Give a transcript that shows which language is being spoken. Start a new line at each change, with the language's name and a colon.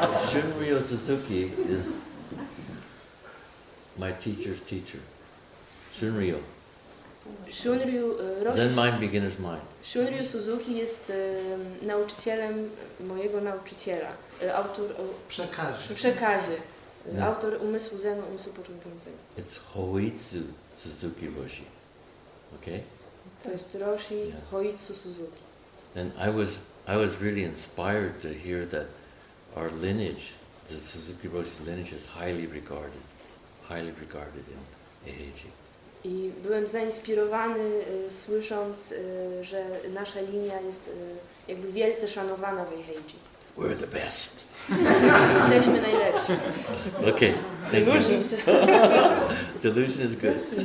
English: Shunryo Suzuki is my teacher's teacher. Shunryo. Shunryu, Zen mind, beginner's mind.
Polish: Shunryu Suzuki jest nauczycielem mojego nauczyciela. Autor w przekazie. No. Autor umysłu Zenu, umysłu początkującego.
English: It's Hoitsu Suzuki Roshi. Okay?
Polish: To jest Roshi
English: Yeah.
Polish: Hoitsu Suzuki.
English: And I was really inspired to hear that our lineage, the Suzuki Roshi lineage, is highly regarded in Eheiji.
Polish: I byłem zainspirowany słysząc, że nasza linia jest jakby wielce szanowana w Eheiji.
English: We're the best.
Polish: Jesteśmy najlepsi.
English: Okay, thank you. Delusion is good.